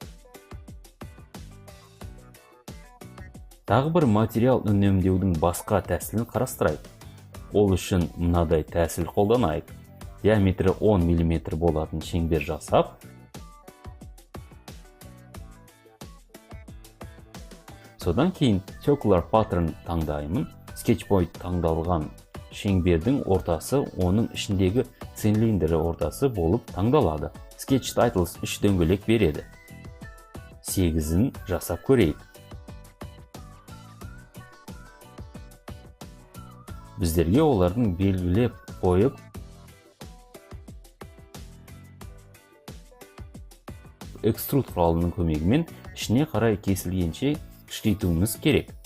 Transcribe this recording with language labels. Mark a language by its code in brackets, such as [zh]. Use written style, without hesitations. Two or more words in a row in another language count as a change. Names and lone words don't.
[kk] Тағы бір материал үнемдеудің басқа тәсілін қарастырайық. Ол үшін мынадай тәсіл қолданайық. Диаметрі 10 мм болатын шеңбер жасап, содан кейін [en] Circular Pattern [kk] таңдаймын. [en] Sketch point [kk] таңдалған шеңбердің ортасы оның ішіндегі цилиндрі ортасы болып таңдалады. [en] Sketch Titles [kk] 3 дөңгелек береді. 8-ін жасап көрейік. Біздерге олардың белгілеп қойып, экструд құралының көмегімен ішіне қарай кесілгенше кішірейтуіміз керек.